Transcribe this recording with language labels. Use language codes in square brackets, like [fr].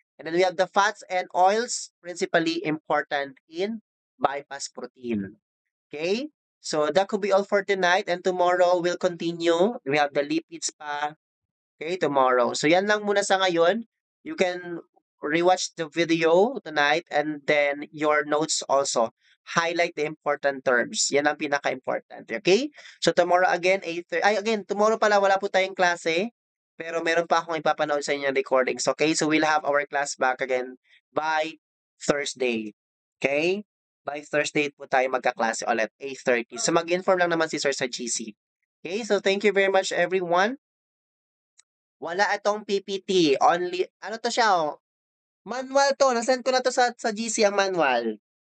[en] And then we have the fats and oils, principally important in bypass protein. Okay? So that could be all for tonight, and tomorrow we'll continue. We have the lipids [tl] pa. [en] Okay, tomorrow. [tl] So yan lang muna sa ngayon. [en] You can rewatch the video tonight and then your notes also. Highlight the important terms. [tl] Yan ang pinaka-important. [en] Okay? So tomorrow again, 8:30. [tl] Ay, [en] again, tomorrow [tl] pala wala po tayong klase. Pero meron pa akong ipapanood sa inyo ng recordings. [en] Okay? So we'll have our class back again by Thursday. [tl] Okay? By Thursday po tayo magkaklase ulit, 8:30. So mag-inform lang naman si Sir sa GC. Okay? [en] So thank you very much everyone. [tl] Wala itong PPT, only ano 'to siya, oh, manual 'to, na-send ko na 'to sa GC ang manual.